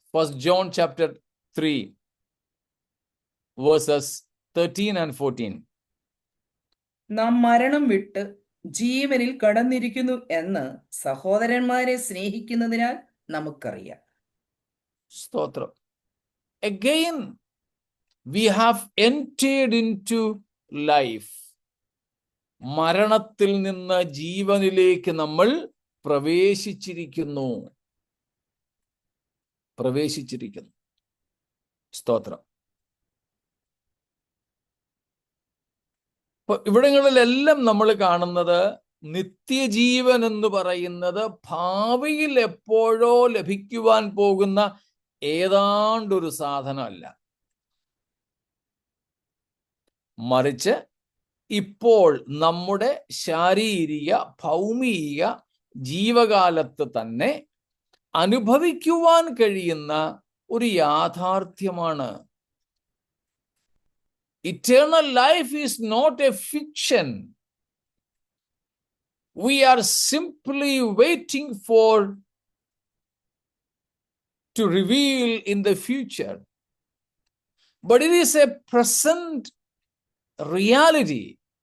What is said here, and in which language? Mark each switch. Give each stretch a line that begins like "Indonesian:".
English: First John chapter 3 verses 13 and 14.
Malayalam: നാം മരണം വിട്ട് ജീവനിൽ കടന്നിരിക്കുന്നു എന്ന് സഹോദരന്മാരെ സ്നേഹിക്കുന്നതിനാൽ നമുക്കറിയാം. സ്തോത്രം.
English: Again we have entered into life.
Malayalam: മരണത്തിൽ നിന്ന് ജീവനിലേക്ക് നമ്മൾ പ്രവേശിച്ചിരിക്കുന്നു. സ്തോത്രം. ഇവിടങ്ങളിലെല്ലാം നമ്മൾ കാണുന്നത് നിത്യജീവൻ എന്ന് പറയുന്നത് ഭാവിയിൽ എപ്പോഴോ ലഭിക്കുവാൻ പോകുന്ന ഏതാണ്ടൊരു സാധനമല്ല, മറിച്ച് ഇപ്പോൾ നമ്മുടെ ശാരീരിക ഭൗമിക ജീവകാലത്ത് തന്നെ അനുഭവിക്കുവാൻ കഴിയുന്ന ഒരു യാഥാർത്ഥ്യമാണ്.
English: Eternal life is not a fiction. We are simply waiting to reveal in the future. But it is a present reality.